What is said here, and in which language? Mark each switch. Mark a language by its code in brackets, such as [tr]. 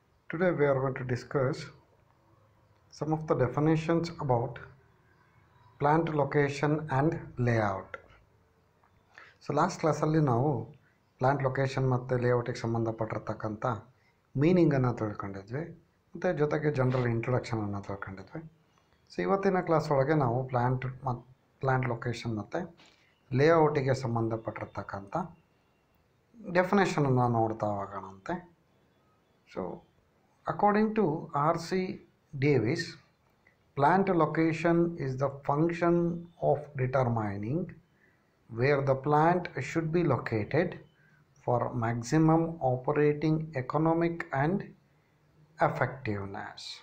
[en] Today we are going to discuss some of the definitions about plant location and layout. So last class [kn] ಲ್ಲಿ ನಾವು plant location ಮತ್ತು ಲೇಔಟಿಗೆ ಸಂಬಂಧಪಟ್ಟಿರ್ತಕ್ಕಂಥ ಮೀನಿಂಗನ್ನು ತಿಳ್ಕೊಂಡಿದ್ವಿ ಮತ್ತು ಜೊತೆಗೆ general ಇಂಟ್ರೊಡಕ್ಷನನ್ನು ತಿಳ್ಕೊಂಡಿದ್ವಿ. So ಇವತ್ತಿನ class ಒಳಗೆ ನಾವು ಪ್ಲಾಂಟ್ ಲೊಕೇಶನ್ ಮತ್ತು ಲೇಔಟಿಗೆ ಸಂಬಂಧಪಟ್ಟಿರ್ತಕ್ಕಂಥ ಡೆಫಿನೇಷನನ್ನು ನೋಡ್ತಾ ಹೋಗೋಣಂತೆ. [en] So according to R.C. Davis, plant location is the function of determining where the plant should be located for maximum operating economic and effectiveness.